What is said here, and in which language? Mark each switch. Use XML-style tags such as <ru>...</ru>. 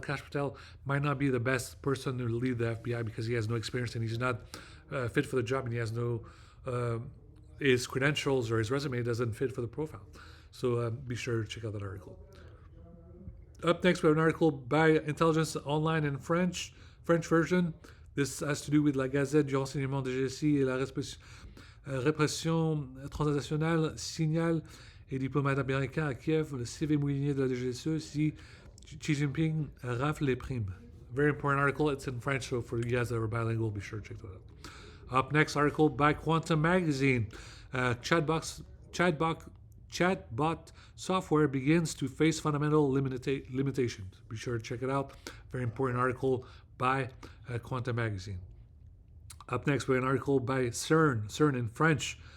<en>Kash Patel might not be the best person to lead the FBI because he has no experience and he's not fit for the job, and he has no his credentials or his resume doesn't fit for the profile. So be sure to check out that article. Up next, we have an article by Intelligence Online in French version. This has to do with</en> <fr>la Gazette du renseignement de GSI et la répression transnationale signale et diplomate américain à Kiev, le CV mouliné de la DGSE si Xi Jinping rafle les primes.</fr> <en>Very important article. It's in French, so for you guys that are bilingual, be sure to check that out. Up next, article by Quantum Magazine. Chatbot software begins to face fundamental limitations. Be sure to check it out. Very important article by Quantum Magazine. Up next, we have an article by CERN in French.</en>